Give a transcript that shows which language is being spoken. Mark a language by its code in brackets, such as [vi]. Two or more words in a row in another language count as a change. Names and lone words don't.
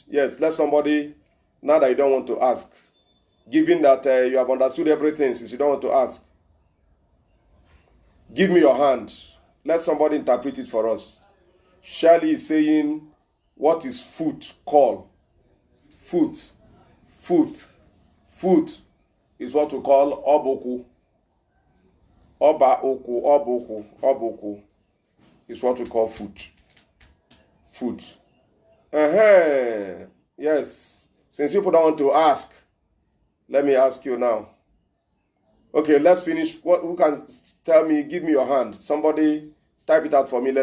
[en] Yes, let somebody, now that you don't want to ask, given that you have understood everything since you don't want to ask. Give me your hand. Let somebody interpret it for us. Shirley is saying, what is foot called? Foot. Foot. Foot is what we call oboku. Oba oku, oboku, oboku is what we call foot. Foot. Yes. Since people don't want to ask, let me ask you now. Okay, let's finish. Who can tell me, give me your hand? Somebody type it out for me.